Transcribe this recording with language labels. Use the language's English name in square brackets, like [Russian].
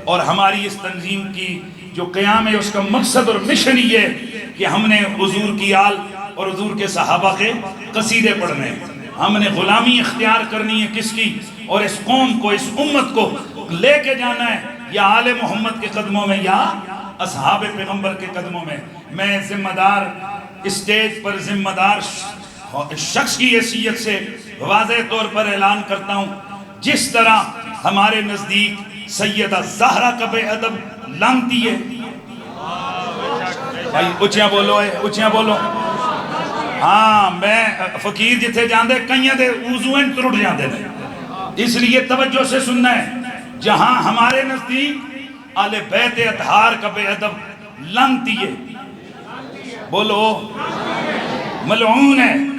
[Urdu] اور ہماری اس تنظیم کی جو قیام ہے اس کا مقصد اور مشن یہ ہے کہ ہم نے حضور کی آل اور حضور کے صحابہ کے قصیدے پڑھنے، ہم نے غلامی اختیار کرنی ہے کس کی، اور اس قوم کو، اس امت کو لے کے جانا ہے یا آل محمد کے قدموں میں یا اصحاب پیغمبر کے قدموں میں. میں ذمہ دار اسٹیج پر ذمہ دار شخص کی حیثیت سے واضح طور پر اعلان کرتا ہوں، جس طرح ہمارے نزدیک سیدہ زہرا کا بے ادب لانتی ہے. [Punjabi] بھائی اچھیاں بولو، اچھیاں بولو. ہاں میں فقیر جتھے جاندے کئیاں دے وضوئن ترٹ جاندے نے، اس لیے توجہ سے سننا ہے. [Urdu] جہاں ہمارے نزدیک آل بیت اطہار کا بے ادب لانتی ہے، بولو ملعون ہے.